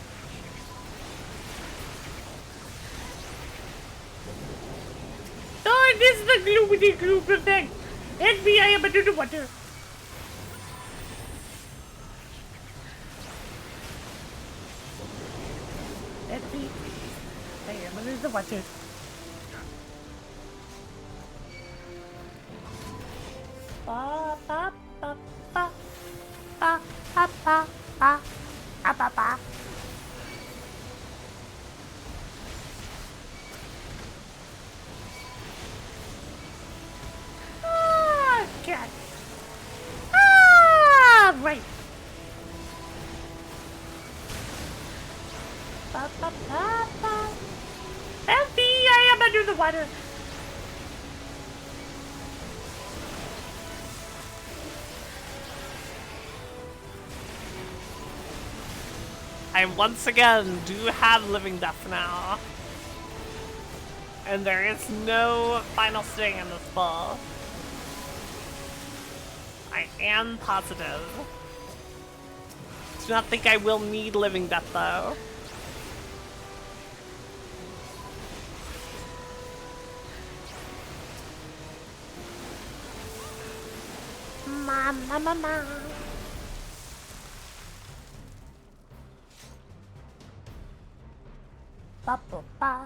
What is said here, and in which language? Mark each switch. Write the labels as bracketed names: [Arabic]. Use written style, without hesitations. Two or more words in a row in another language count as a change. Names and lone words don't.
[English] Darn is the gloobity gloop effect. Help me, I am under the water. Help me. I am under the water. Ba ba ba ba ba ba ba ba ba ba. Cat. Right. Ba ba ba ba. Help me! I am under the water. I once again do have living death now. And there is no final sting in this ball. I am positive. Do not think I will need living death though. Ma. Ba ba ba.